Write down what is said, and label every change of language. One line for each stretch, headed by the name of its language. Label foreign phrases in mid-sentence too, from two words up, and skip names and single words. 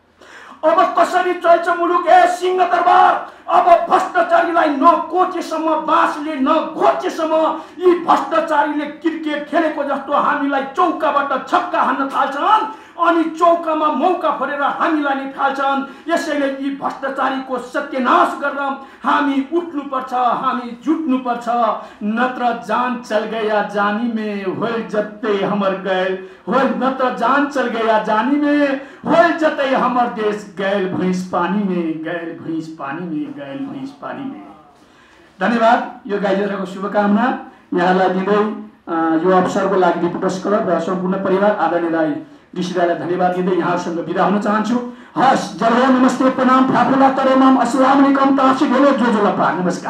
Nepali: अब कसरी चल्छ मुलुक ए सिंहदरबार। अब भ्रष्टाचारीलाई न कोचेसम्म बाँसले न घोचेसम्म यी भ्रष्टाचारीले क्रिकेट खेलेको जस्तो हामीलाई चौकाबाट छक्का हान्न थाल्छन्। अनि चौकामा मौका फरेर हामीलाई नै फाल्छन्। यसैले यी भ्रष्टाचारीको सत्यानाश गर्न हामी उठ्नुपर्छ, हामी जुट्नुपर्छ।
Bhojpuri: नत्र जान चल गया जानी में होल जत्ते हमर गैल, होल नत्र जान चल गया जानी में होल जत्ते हमर देश गैल भैंस पानी में, गैल भैंस पानी में, गैल भैंस पानी में।
Nepali: धन्यवाद। यो गाई जात्राको शुभकामना यहाँलाई दिँदै यो अवसरको लागि रिपोर्टर्स क्लब र सम्पूर्ण परिवार आदरणीय दाई ऋषि दाईलाई धन्यवाद दिँदै यहाँहरूसँग बिदा हुन चाहन्छु। हस्, जय हो, नमस्ते, प्रणाम, फाफुला तरेमाम, अस्सलाम वालेकुम, ताफसी ढोलो, जोजोलपा, नमस्कार।